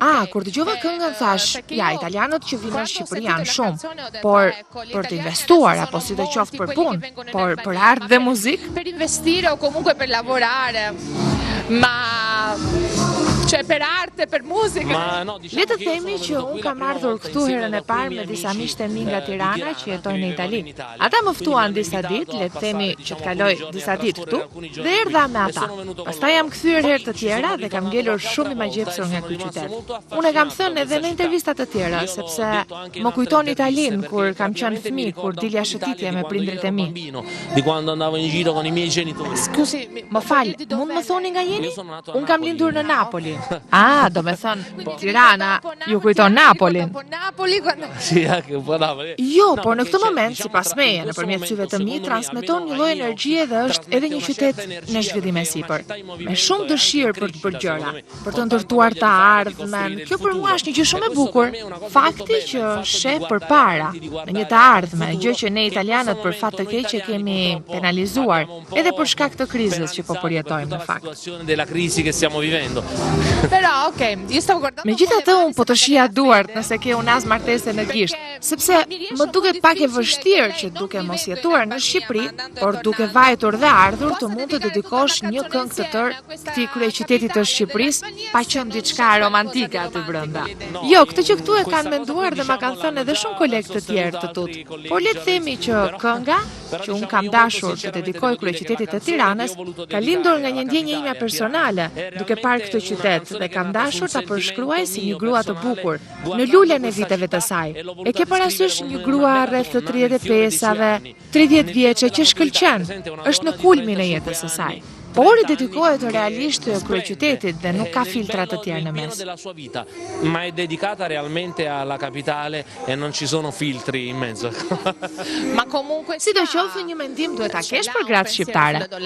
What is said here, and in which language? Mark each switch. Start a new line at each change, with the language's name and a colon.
Albanian: Kur dëgjova këngën thash, ja, italianët që vinë në Shqipëri janë shumë, por për të investuar apo sidoqoftë për punë, por për art dhe muzikë,
Italian: Per investire o comunque per lavorare, ma cioè per arte, per musica.
Albanian: Le të themi që unë kam ardhur këtu herën e parë me disa miqtë e mi nga Tirana që jetojnë në Itali. Ata më ftuan disa ditë, le të themi që të kaloj disa ditë këtu, dhe erdha me ata. Pastaj jam kthyer herë të tjera dhe kam ngelur shumë i magjepsur nga ky qytet. Unë e kam thënë edhe në intervista të tjera, sepse më kujton Italinë kur kam qenë fëmijë, kur dilja shëtitje me prindrit e mi.
Italian: Di quando andavo in giro con i miei genitori. Scusi,
Albanian: më fal, mund më thoni nga jeni? Unë kam lindur në Napoli. Do me thënë, Tirana, ju kujton Napolin.
Italian: Sì, anche un po' Napoli.
Albanian: Jo, por në këtë moment, sipas meje, nëpërmjet syve të mi, transmeton një lloj energjie dhe është edhe një qytet në zhvillim e sipër. Me shumë dëshirë për të bërë gjëra, për të ndërtuar të ardhmen. Kjo për mua është një gjë shumë e bukur. Fakti që sheh përpara në një të ardhme, gjë që ne italianët për fat të keq e kemi penalizuar, edhe për shkak të krizës që po përjetojmë në fakt.
Italian: Della crisi che stiamo vivendo. Però, okay, io stavo guardando.
Albanian: Megjithatë unë po të shija duart nëse ke unas martese në gisht, sepse më duket pak e vështirë që duke mos jetuar në Shqipëri, por duke vajtur dhe ardhur të mund të dedikosh një këngë të tërë këtij kryeqytetit të Shqipërisë, pa qenë diçka romantike aty brenda. Jo, këtë që këtu e kanë menduar dhe ma kanë thënë edhe shumë kolegë të tjerë të tut. Por le të themi që kënga që unë kam dashur të dedikoj kryeqytetit të Tiranës ka lindur nga një ndjenjë ime personale, duke parë këtë qytet dhe kam dashur ta përshkruaj si një grua të bukur në lulen e viteve të saj. E ke parasysh një grua rreth të 35-ave, 30 vjeçe që shkëlqen, është në kulmin e jetës së saj. Por I dedikohet realisht kryeqytetit dhe nuk ka filtra të tjerë në mes.
Italian: Ma è dedicata realmente alla capitale e non ci sono filtri in mezzo. Ma comunque
Albanian: sidoqoftë një mendim duhet ta kesh për gratë shqiptare.